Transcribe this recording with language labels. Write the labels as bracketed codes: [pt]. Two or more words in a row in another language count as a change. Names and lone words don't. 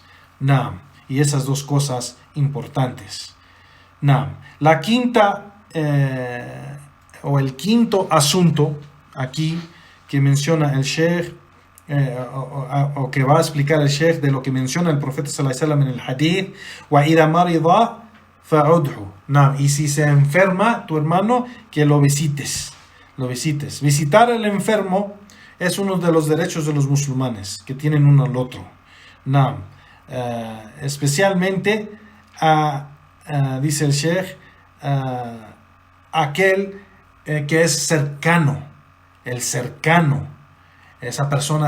[es] Y esas dos cosas importantes. La quinta o el quinto asunto aquí que menciona el Sheikh, o que va a explicar el Sheikh de lo que menciona el profeta [ar] صلى الله عليه وسلم [es] en el hadith: [ar] وإذا مرض فعده. [es] Y si se enferma tu hermano, que lo visites. Visitar al enfermo es uno de los derechos de los musulmanes que tienen uno al otro. Especialmente dice el Sheikh, aquel que es cercano, el cercano, esa persona